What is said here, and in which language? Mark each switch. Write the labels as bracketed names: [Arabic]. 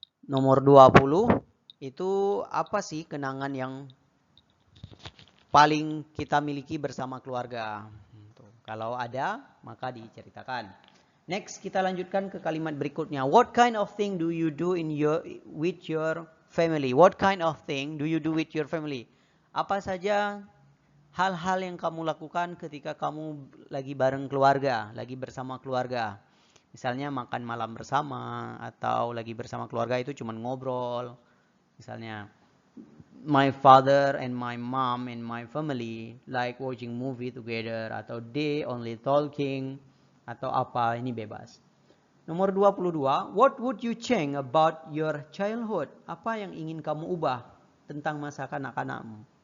[Indonesian] Nomor 20, itu apa sih kenangan yang paling kita miliki bersama keluarga? Kalau ada, maka diceritakan. Next, kita lanjutkan ke kalimat berikutnya. [English] What kind of thing do you do with your family? What kind of thing do you do with your family? [Indonesian] Apa saja hal-hal yang kamu lakukan ketika kamu lagi bareng keluarga, lagi bersama keluarga? Misalnya makan malam bersama, atau lagi bersama keluarga itu cuma ngobrol. Misalnya, [English] my father and my mom and my family like watching movie together, [Indonesian] atau [English] they only talking, [Indonesian] atau apa, ini bebas. [English] Nomor 22, what would you change about your childhood? [Indonesian] Apa yang ingin kamu ubah tentang masa kanak-kanakmu?